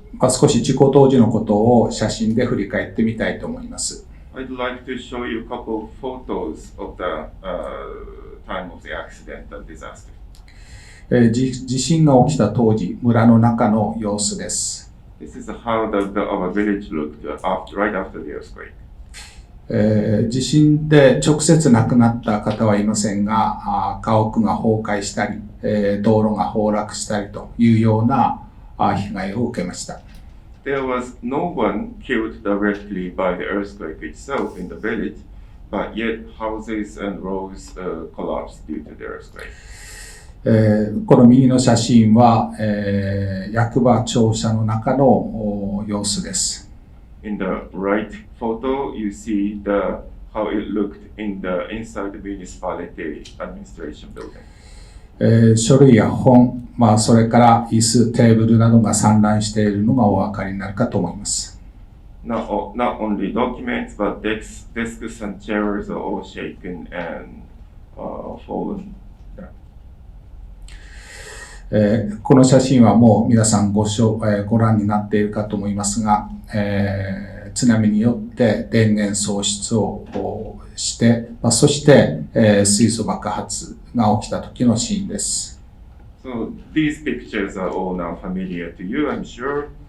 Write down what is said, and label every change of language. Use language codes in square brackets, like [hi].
[ja] 少し事故当時のことを写真で振り返ってみたいと思います。 [en] I'd like to show you a couple of photos of the time of the accident and disaster. [ja] 地震が起きた当時、村の中の様子です。 [en] This is how our village looked right after the earthquake. [ja] 地震で直接亡くなった方はいませんが、家屋が崩壊したり、道路が崩落したりというような被害を受けました。 [en] There was no one killed directly by the earthquake itself in the village, but yet houses and roads collapsed due to the earthquake. [ja] この右の写真は、役場庁舎の中の様子です。 [en] In the right photo, you see how it looked inside the municipality administration building. [ja] 書類や本、それから椅子、テーブルなどが散乱しているのがお分かりになるかと思います。 [en] Not only documents, but desks and chairs are all shaken and fallen. [ja] この写真はもう皆さんご覧になっているかと思いますが、津波によって電源喪失をして、そして、水素爆発が起きた時のシーンです。 [en] So these pictures are all now familiar to you, I'm sure.